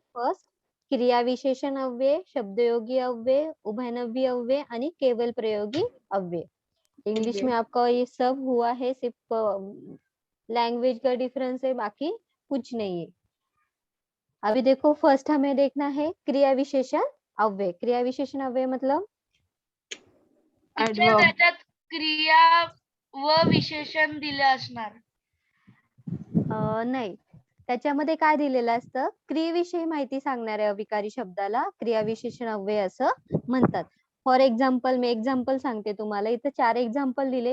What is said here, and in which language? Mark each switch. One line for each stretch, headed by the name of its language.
Marathi: First क्रिया विशेषण अव्यय, शब्दयोगी अव्यय, उभयनवी अव्यय आणि केवल प्रयोगी अव्यय.
Hindi: इंग्लिश में आपका ये सब हुआ है. सिर्फ लैंग्वेज का डिफरेंस है बाकी कुछ नहीं है. अभी देखो फर्स्ट हमें देखना है क्रिया विशेषण अव्यय. क्रिया विशेषण अव्यय मतलब
English: Adverb.
Marathi: त्याच्यात क्रिया व विशेषण दिले असणार. नाही त्याच्यामध्ये काय दिलेलं असतं क्रियेविषयी माहिती सांगणाऱ्या अविकारी शब्दाला क्रिया विशेषण अव्यय असं म्हणतात. फॉर एक्झाम्पल मी एक्झाम्पल सांगते तुम्हाला. इथे 4 एक्झाम्पल दिले.